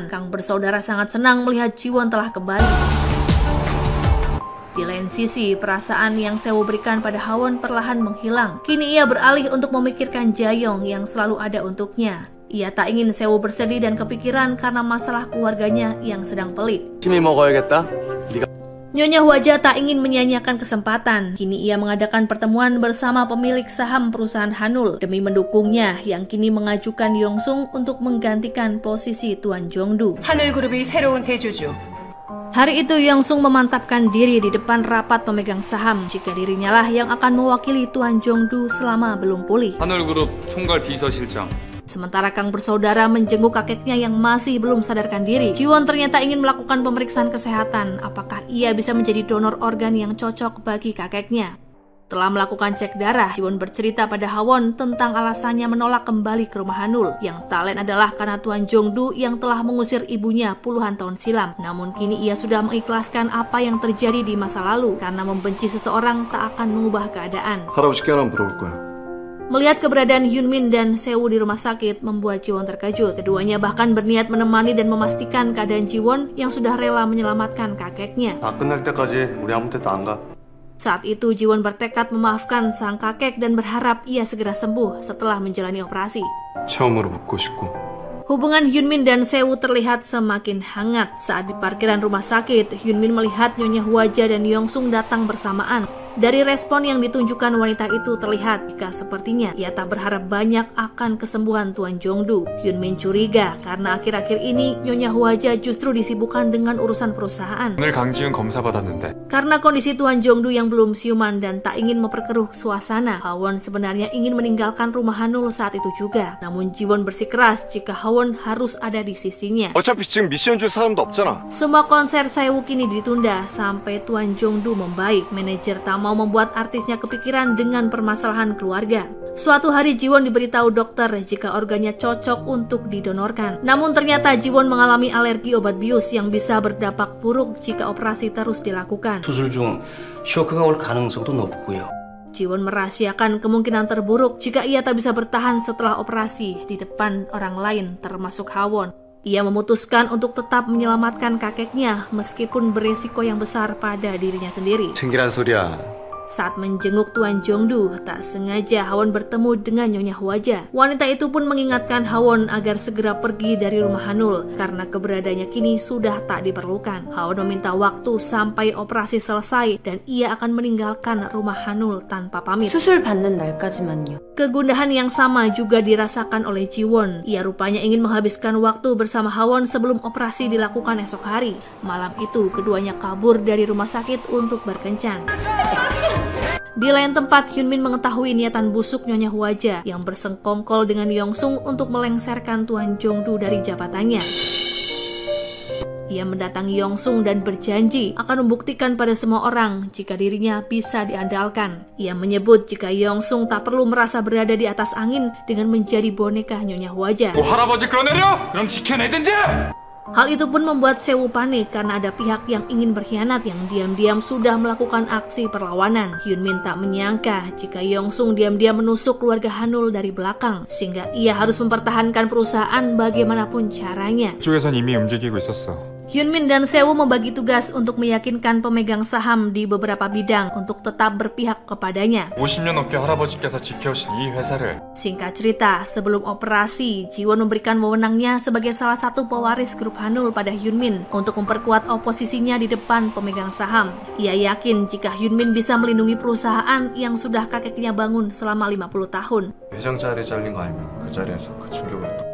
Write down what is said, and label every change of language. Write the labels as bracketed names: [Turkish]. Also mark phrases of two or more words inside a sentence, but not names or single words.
[Indonesian] Kang bersaudara sangat senang melihat Jiwon telah kembali. Di lain sisi, perasaan yang Seo berikan pada Hawon perlahan menghilang. Kini ia beralih untuk memikirkan Jaeyoung yang selalu ada untuknya. Ia tak ingin Seo bersedih dan kepikiran karena masalah keluarganya yang sedang pelik. [Korean] 열심히 먹어야겠다. [Indonesian] Nyonya Hwaja tak ingin menyia-nyiakan kesempatan. Kini ia mengadakan pertemuan bersama pemilik saham perusahaan Hanul demi mendukungnya yang kini mengajukan Yeonsung untuk menggantikan posisi Tuan Jongdu. [Korean] 하늘그룹이 새로운 대주주. [Indonesian] Hari itu Yeonsung memantapkan diri di depan rapat pemegang saham jika dirinya lah yang akan mewakili Tuan Jongdu selama belum pulih. [Korean] 하늘그룹 총괄 비서실장. [Indonesian] Sementara Kang bersaudara menjenguk kakeknya yang masih belum sadarkan diri. Jiwon ternyata ingin melakukan pemeriksaan kesehatan. Apakah ia bisa menjadi donor organ yang cocok bagi kakeknya? Setelah melakukan cek darah, Jiwon bercerita pada Hawon tentang alasannya menolak kembali ke rumah Hanul. Yang tak lain adalah karena Tuan Jongdu yang telah mengusir ibunya puluhan tahun silam. Namun kini ia sudah mengikhlaskan apa yang terjadi di masa lalu. Karena membenci seseorang tak akan mengubah keadaan. [Korean] 할아버지께 하나 물어볼 거야. [Indonesian] Melihat keberadaan Hyunmin dan Seo di rumah sakit membuat Jiwon terkejut. Keduanya bahkan berniat menemani dan memastikan keadaan Jiwon yang sudah rela menyelamatkan kakeknya. [Korean] 다 끝날 때까지 우리 아무 데도 안 가. [Indonesian] Saat itu Jiwon bertekad memaafkan sang kakek dan berharap ia segera sembuh setelah menjalani operasi. [Korean] 처음으로 묻고 싶고 [Indonesian] Hubungan Hyunmin dan Seo terlihat semakin hangat. Saat di parkiran rumah sakit, Hyunmin melihat Nyonya Hwaja dan Yongsung datang bersamaan. Dari respon yang ditunjukkan wanita itu terlihat jika sepertinya ia tak berharap banyak akan kesembuhan Tuan Jong-du. Hyunmin curiga karena akhir-akhir ini Nyonya Hwaja justru disibukkan dengan urusan perusahaan. [Korean] 오늘 강지은 검사 받았는데. [Indonesian] Karena kondisi Tuan Jong-du yang belum siuman dan tak ingin memperkeruh suasana, Ha-won sebenarnya ingin meninggalkan rumah Hanul saat itu juga. Namun Ji-won bersikeras jika Ha-won harus ada di sisinya. [Korean] 어차피 지금 미션 줄 사람도 없잖아. [Indonesian] Semua konser Seo kini ditunda sampai Tuan Jong-du membaik. Manajer tak mau membuat artisnya kepikiran dengan permasalahan keluarga. Suatu hari Ji-won diberitahu dokter jika organnya cocok untuk didonorkan. Namun ternyata Ji-won mengalami alergi obat bius yang bisa berdampak buruk jika operasi terus dilakukan. [Korean] 수술 중 쇼크가 올 가능성도 높고요. [Indonesian] Ji-won merahasiakan kemungkinan terburuk jika ia tak bisa bertahan setelah operasi di depan orang lain termasuk Ha-won. Ia memutuskan untuk tetap menyelamatkan kakeknya meskipun beresiko yang besar pada dirinya sendiri. [Korean] 챙기란 소리야. [Indonesian] Saat menjenguk Tuan Jong-du, tak sengaja Ha-won bertemu dengan Nyonya Hwaja. Wanita itu pun mengingatkan Ha-won agar segera pergi dari rumah Hanul karena keberadaannya kini sudah tak diperlukan. Ha-won meminta waktu sampai operasi selesai dan ia akan meninggalkan rumah Hanul tanpa pamit. [Korean] 수술 받는 날까지만요. [Indonesian] Kegundahan yang sama juga dirasakan oleh Ji-won. Ia rupanya ingin menghabiskan waktu bersama Ha-won sebelum operasi dilakukan esok hari. Malam itu, keduanya kabur dari rumah sakit untuk berkencan. Di lain tempat, Hyunmin mengetahui niatan busuk Nyonya Hwaja yang bersengkongkol dengan Yongsung untuk melengsarkan Tuan Jong-du dari jabatannya. Ia mendatangi Yongsung dan berjanji akan membuktikan pada semua orang jika dirinya bisa diandalkan. Ia menyebut jika Yongsung tak perlu merasa berada di atas angin dengan menjadi boneka Nyonya Hwaja. [Korean] 할아버지 끌어내려? 그럼 지켜내든지! [Indonesian] Hal itu pun membuat Seo panik karena ada pihak yang ingin berkhianat yang diam-diam sudah melakukan aksi perlawanan. Hyunmin tak menyangka jika Yongsung diam-diam menusuk keluarga Hanul dari belakang, sehingga ia harus mempertahankan perusahaan bagaimanapun caranya. [Korean] 쪽에선 이미 움직이고 있었어. [Indonesian] Hyunmin dan Seo membagi tugas untuk meyakinkan pemegang saham di beberapa bidang untuk tetap berpihak kepadanya. [Korean] 50년 넘게 할아버지께서 지켜오신 이 회사를. [Indonesian] Singkat cerita, sebelum operasi, Ji-won memberikan wewenangnya sebagai salah satu pewaris grup Hanul pada Hyunmin untuk memperkuat oposisinya di depan pemegang saham. Ia yakin jika Hyunmin bisa melindungi perusahaan yang sudah kakeknya bangun selama 50 tahun. [Korean] 회장 자리에 잘린 거 알면 그 자리에서 그 충격을 또.